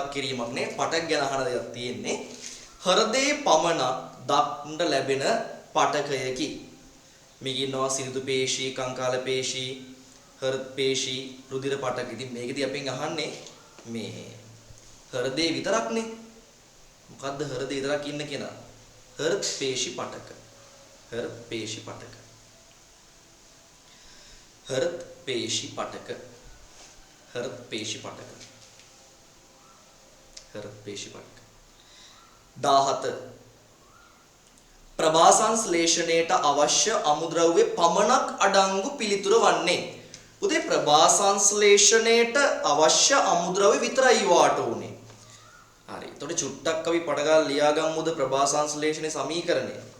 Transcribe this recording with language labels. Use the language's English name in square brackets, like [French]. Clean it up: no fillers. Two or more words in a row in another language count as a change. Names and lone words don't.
[Sinhala] කිරීමක් නේ පටක ගැන අහන දෙයක් තියෙන්නේ හෘදේ පමණක් දක්නට ලැබෙන පටකයකි මේක ඉන්නවා සිනිඳු පේශී කංකාල පේශී හෘද පේශී රුධිර පටක ඉතින් මේකදී අපෙන් අහන්නේ මේ හෘදේ විතරක්නේ මොකද්ද හෘදේ විතරක් ඉන්න කෙනා හෘද පේශී පටක හෘද පේශී පටක හෘද පේශී පටක හෘද පේශී පටක හෘද පේශී පටක 17 ප්‍රභාසංශ්ලේෂණයට අවශ්‍ය අමුද්‍රව්‍ය පමණක් අඩංගු පිළිතුර වන්නේ උදේ ප්‍රභාසංශ්ලේෂණයට අවශ්‍ය අමුද්‍රව්‍ය විතරයි වාට උනේ හරි එතකොට චුට්ටක් අපි පටගාලා ලියාගමුද ප්‍රභාසංශ්ලේෂණේ සමීකරණය